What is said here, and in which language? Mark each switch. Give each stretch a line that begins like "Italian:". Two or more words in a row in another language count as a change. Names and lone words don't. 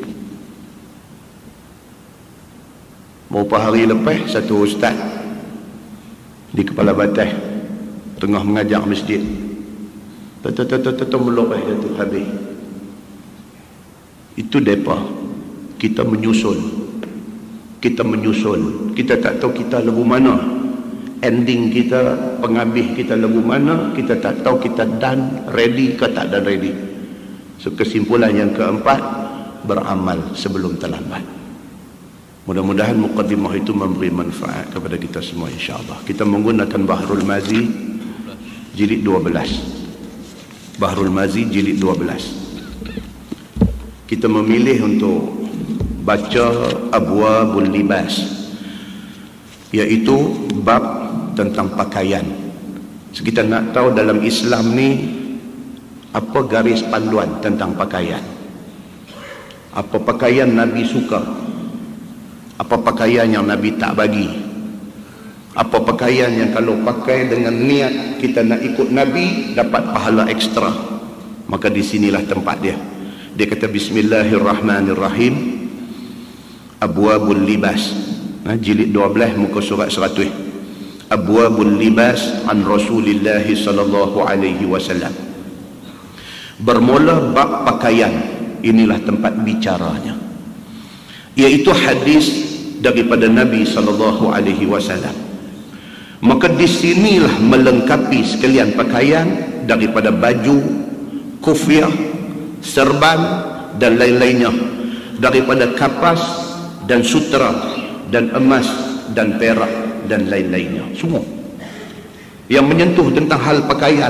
Malay: Beberapa hari lepas, satu ustaz di Kepala Batas tengah mengajar masjid, meloreh jatuh, habis. Itu depa. Kita menyusul, kita tak tahu kita lagu mana, ending kita, penghabis kita lagu mana, kita tak tahu kita
English: done, ready
Malay: ke tak
English: done ready.
Malay: So kesimpulan yang keempat, beramal sebelum terlambat. Mudah-mudahan muqaddimah itu memberi manfaat kepada kita semua insya-Allah. Kita menggunakan Bahrul Mazi jilid 12. Bahrul Mazi jilid 12. Kita memilih untuk baca Abwabul Libas, iaitu bab tentang pakaian. So, kita nak tahu dalam Islam ni apa garis panduan tentang pakaian. Apa pakaian Nabi suka, apa pakaian yang Nabi tak bagi, apa pakaian yang kalau pakai dengan niat kita nak ikut Nabi dapat pahala ekstra. Maka di sinilah tempat dia. Dia kata bismillahirrahmanirrahim, Abwabul Libas, jilid 12 muka surat 100.
Arabic: أبواب اللباس عن رسول الله صلى الله عليه وسلم.
Malay: Bermula bab pakaian, inilah tempat bicaranya, iaitu hadis daripada Nabi
Arabic: صلى الله عليه وسلم.
Malay: Maka di sinilah melengkapi sekalian pakaian daripada baju, kufiah, serban dan lain-lainnya, daripada kapas dan sutra dan emas dan perak dan lain-lainnya, semua yang menyentuh tentang hal pakaian.